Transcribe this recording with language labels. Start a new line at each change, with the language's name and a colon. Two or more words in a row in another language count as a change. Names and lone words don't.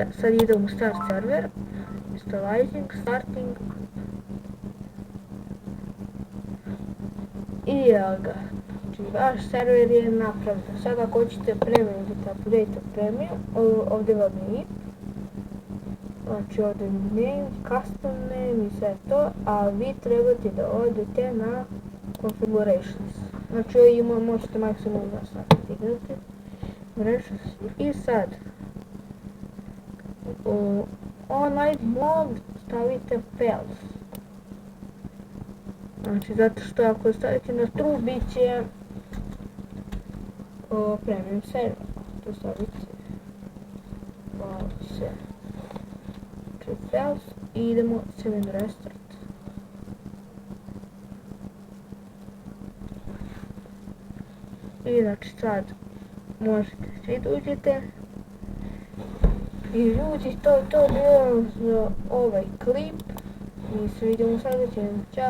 Bosnian: Sad idemo u
English: Start Server, Installizing, Starting
Bosnian: i evo ga. Znači vaš server je napravljen. Sad ako hoćete premium, idete
English: update premium,
Bosnian: ovdje vam je IP. Znači ovdje je name,
English: custom name
Bosnian: i sve to, a vi trebate da odete na configurations. Znači možete maksimum da sad igrate. mrežu. I sad, u onaj mod stavite fails. Znači, zato što ako stavite na true, bit će premium server. Tu stavite fails i idemo
English: save and restart.
Bosnian: I znači sad možete svi da uđete. I ljudi, to je to bilo za ovaj klip. Mi se vidimo u sljedećem.